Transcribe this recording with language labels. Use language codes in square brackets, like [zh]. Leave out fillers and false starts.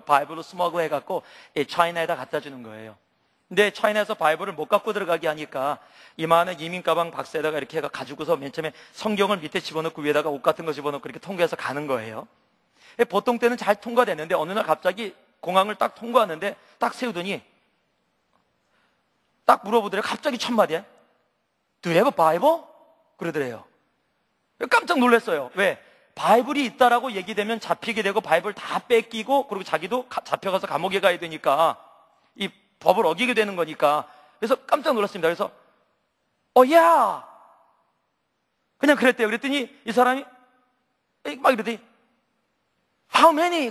[ko] 바이블로 스머글 해갖고 차이나에다 갖다 주는 거예요. 근데 차이나에서 바이블을 못 갖고 들어가게 하니까 이만한 이민 가방 박스에다가 이렇게 해가 가지고서 맨 처음에 성경을 밑에 집어넣고 위에다가 옷 같은 거 집어넣고 이렇게 통과해서 가는 거예요. 보통 때는 잘 통과됐는데 어느 날 갑자기 공항을 딱 통과하는데 딱 세우더니 딱 물어보더래요. 갑자기 첫 마디에 [en] Do you have a Bible? [ko] 그러더래요. 깜짝 놀랐어요. 왜? 바이블이 있다라고 얘기되면 잡히게 되고 바이블 다 뺏기고 그리고 자기도 잡혀가서 감옥에 가야 되니까 이 법을 어기게 되는 거니까. 그래서 깜짝 놀랐습니다. 그래서 야! 그냥 그랬대요. 그랬더니 이 사람이 막 이러더니 [en] How many?